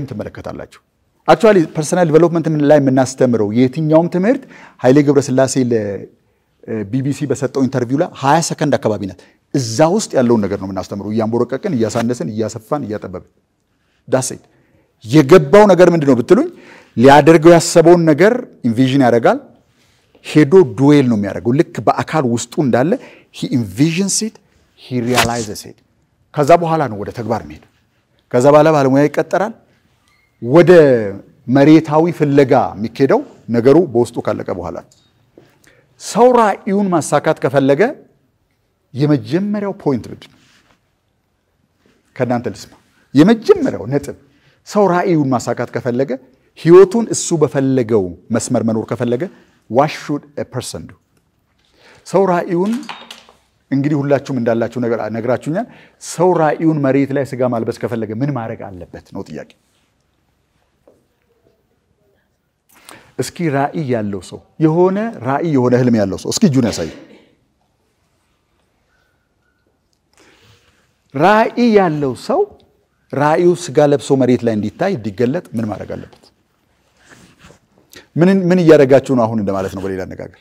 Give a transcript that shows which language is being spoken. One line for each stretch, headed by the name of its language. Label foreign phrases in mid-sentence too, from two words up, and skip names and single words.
Amharic: ተመለከታላችሁ።
English: actually personal development
Amharic: ላይ የምናስተምረው የትኛውም ትምህርት ኃይሌ ገብረስላሴ ለቢቢሲ በሰጠው ኢንተርቪው ላይ 20 ሰከንድ አካባቢ ናት። እዛ ውስጥ ያለውን ነገር ነው የምናስተምረው እያንቦረቀቀን እያሳነስን እያሰፋን እያጠበብን ዳሴት የገባው ነገር ምንድነው ብትሉኝ ሊያደርገው ያሰበውን ነገር ኢንቪዥን ያደርጋል ሄዶ ዱዌል ነው የሚያደርገው ልክ በአካል ውስጡ እንዳለ
English: he envisions it he realizes it
Amharic: ከዛ በኋላ ነው ወደ ተግባር መሄድ ከዛ በኋላ ባለሙያ ይቀጠራል ወደ መሬታዊ ፍለጋ የሚከደው ነገሩ በውስጡ ካለቀ በኋላ ሰው ራእዩን ማሳካት ከፈለገ የመጀመሪያው ፖይንት ምንድነው ከናንተ ልስማ የመጀመሪያው ነጥብ ሰው ራእዩን ማሳካት ከፈለገ ህይወቱን እሱ በፈለገው መስመር መኖር ከፈለገ
English: what should a person do
Amharic: ሰው ራእዩን እንግዲህ ሁላችሁም እንዳላችሁ ነግራችሁኛል ሰው ራእዩን መሬት ላይ ስጋ ማልበስ ከፈለገ ምን ማድረግ አለበት ነው ጥያቄ እስኪ ራእይ ያለው ሰው የሆነ ራእይ የሆነ ህልም ያለው ሰው እስኪ እጁን ያሳይ ራእይ ያለው ሰው ራእዩ ስጋ ለብሶ መሬት ላይ እንዲታይ እንዲገለጥ ምን ማድረግ አለበት ምን እያደረጋችሁ ነው አሁን እንደማለት ነው በሌላ አነጋገር